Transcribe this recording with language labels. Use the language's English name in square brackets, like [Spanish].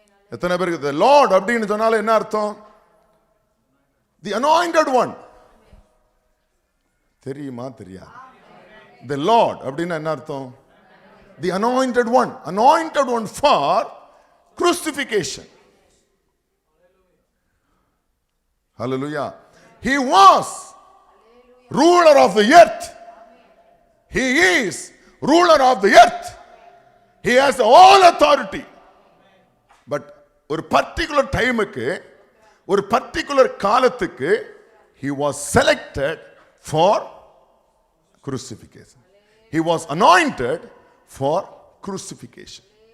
[Tamil] எத்தனை பேருக்கு [English] the Lord [Tamil] அப்படின்னு சொன்னால என்ன அர்த்தம்? [English] The anointed one. [Tamil] தெரியுமா? தெரியாது. [English] the Lord [Tamil] அப்படின்னா என்ன அர்த்தம்? [English] The anointed one, anointed one for crucifixion. Hallelujah. He was ruler of the earth. He is ruler of the earth. He has all authority. But [Tamil] ஒரு பர்టిక్యులர் டைமுக்கு, ஒரு பர்టిక్యులர் காலத்துக்கு [English] he was selected for crucifixion. He was anointed for crucifixion.